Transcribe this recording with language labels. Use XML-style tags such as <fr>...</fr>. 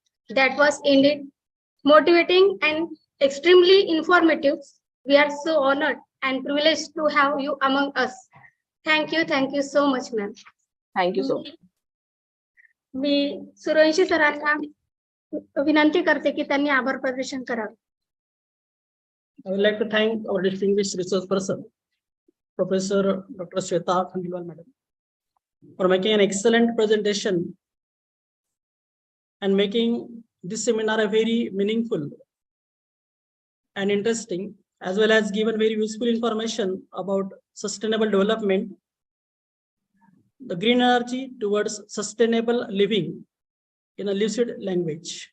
<en>That was indeed motivating and extremely informative. We are so honored and privileged to have you among us. Thank you so much, ma'am. Thank you so much.</en> <mr>मी सूर्यवंशी सरांना विनंती करते की त्यांनी आभार प्रदर्शन करावे.</mr> <en>I would like to thank our distinguished resource person, Professor Dr. Shweta Khandelwal madam, for making an excellent presentation and making this seminar a very meaningful and interesting, as well as given very useful information about sustainable development, the green energy towards sustainable living in a lucid language.</en>